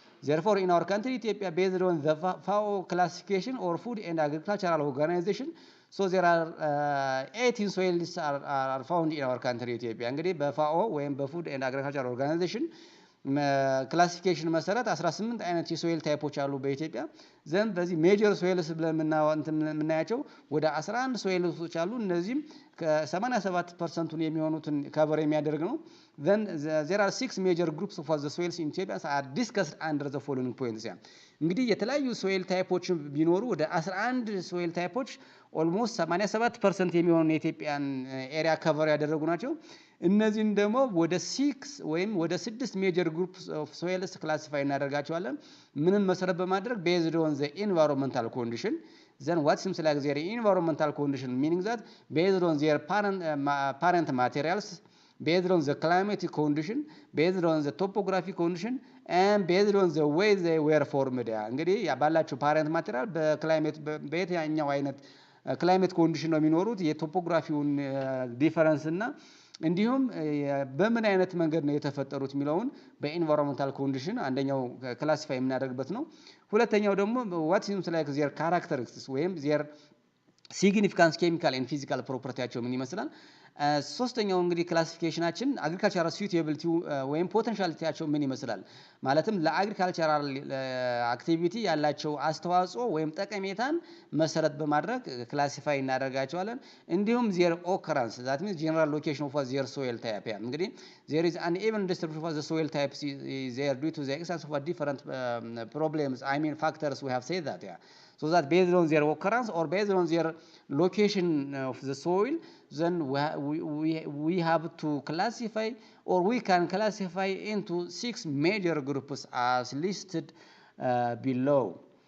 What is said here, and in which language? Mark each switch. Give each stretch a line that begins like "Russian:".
English: Therefore, in our country, Ethiopia, based on the FAO classification or Food and Agricultural Organization, so there are 18 soils are found in our country, Ethiopia.
Amharic: እንግዲህ በፋኦ ወይም በፉድ ኤንድ አግሪካልቸር ኦርጋናይዜሽን ክላሲፊኬሽን መሰረት 18 አይነት የሶይል ታይፖች አሉ በኢትዮጵያ ዘንድ። በዚህ ሜጀር ሶይልስ ብለን የምናያቸው ወደ 11 ሶይልሶች አሉ። እነዚህም ከ87% የሚሆኑትን ከቨር የሚያደርግ ነው።
English: then there are 6 major groups of the soils in Ethiopia are discussed under the following points.
Amharic: እንግዲህ የተለያዩ ሶይል ታይፖች ቢኖሩ ወደ 11 ሶይል ታይፖች ኦልሞስት 87% የሚሆኑ የኢትዮጵያን ኤሪያ ከቨር ያደረጉ ናቸው። እነዚህን ደግሞ ወደ 6 ወይም ወደ 6 ሜጀር ግሩፕስ ኦፍ ሶይልስ ክላሲፋይ እናደርጋቸዋለን። ምንን መሰረት በማድረግ
English: based on the environmental condition. Then what seems like their environmental condition, meaning that based on their parent materials, based on the climatic condition, based on the topographic condition, and based on the way they were formed.
Amharic: እንግዲህ ባላቸው ፓረንት ማቴሪያል በክላይሜት በየትኛው አይነት ክላይሜት ኮንዲሽን ነው የሚኖሩት፣ የቶፖግራፊውን ዲፈረንስ እና እንዲሁም በምን አይነት መንገድ ነው የተፈጠሩት የሚለውን በኢንቫይሮንመንታል ኮንዲሽን አንደኛው ክላሲፋይ የምናደርግበት ነው። ሁለተኛው ደግሞ
English: what seems like their characteristics
Amharic: ወይም their significance chemical and physical propertyያቸው ምን ይመስላል። ሶስተኛው እንግዲህ ክላሲፊኬሽናችን አግሪካልቸራል ሱቴቢሊቲ ወይም ፖቴንሻሊቲያቸው ምን ይመስላል፣ ማለትም ለአግሪካልቸራል አክቲቪቲ ያላቸው አስተዋጽኦ ወይም ጠቀሜታን መሰረት በማድረግ ክላሲፋይ እናደርጋቸዋለን። እንዲሁም
English: their occurrence, that means general location of their soil type. እንግዲህ there is an even distribution of the soil types is there due to the existence of different problems, factors we have said that. So that based on their occurrence or based on their location of the soil, then we have to classify, or we can classify into 6 major groups as listed below.